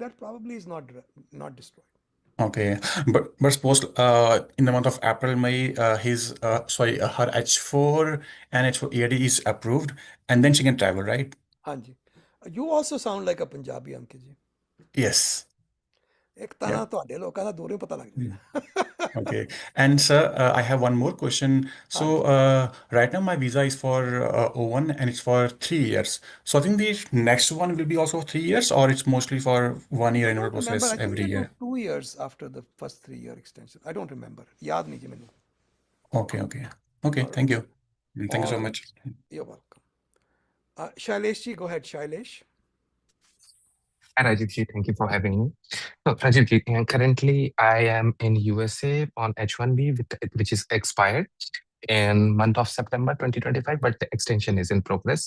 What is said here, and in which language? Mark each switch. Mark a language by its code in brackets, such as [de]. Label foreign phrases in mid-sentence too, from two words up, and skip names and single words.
[en] That probably is not destroyed. Okay. But suppose in the month of April, May, his sorry, her H4 and H4ED is approved, and then she can travel, right? Hanji. You also sound like a Punjabi, Ankit ji. Yes. [pa] ਇੱਕ ਤਾਂ [en] Yeah. [pa] ਨਾ ਤੁਹਾਡੇ ਲੋਕਾਂ ਦਾ ਦੂਰੋਂ ਪਤਾ ਲੱਗ Hmm. ਜਾਏਗਾ [en] Okay. And sir, I have one more question. So [pa] ਹਾਂਜੀ [en] right now my visa is for O1 and it's for 3 years. So I think the next one will be also 3 years, or it's mostly for 1 year I renewal don't remember. process I think every they do year. 2 years after the first 3 year extension. I don't remember. [hi] याद नहीं जी मैंने. [en] Okay, okay. Okay, All thank right. you. Thank you All so right. much. You're welcome. Shailesh ji, go ahead, Shailesh. Hi, Rajiv ji. Thank you for having me. So, Rajiv ji, currently I am in USA on H1B, which is expired in month of September 2025, but the extension is in progress.